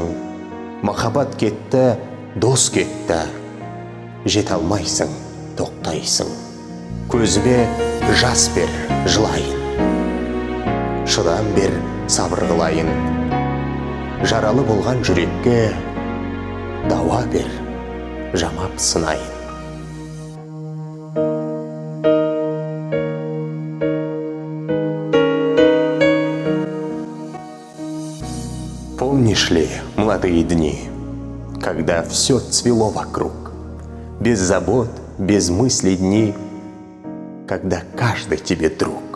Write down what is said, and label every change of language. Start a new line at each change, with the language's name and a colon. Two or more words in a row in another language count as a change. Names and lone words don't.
Kazakh: Махаббат кетті, дос кетті, жете алмайсың, тоқтайсың. Көзіме жас бер, жылайын, шыдам бер, сабыр қылайын. Жаралы болған жүрекке дауа бер, жамап сынайын.
Russian: Помнишь ли молодые дни, когда все цвело вокруг? Без забот, без мыслей дни, когда каждый тебе друг.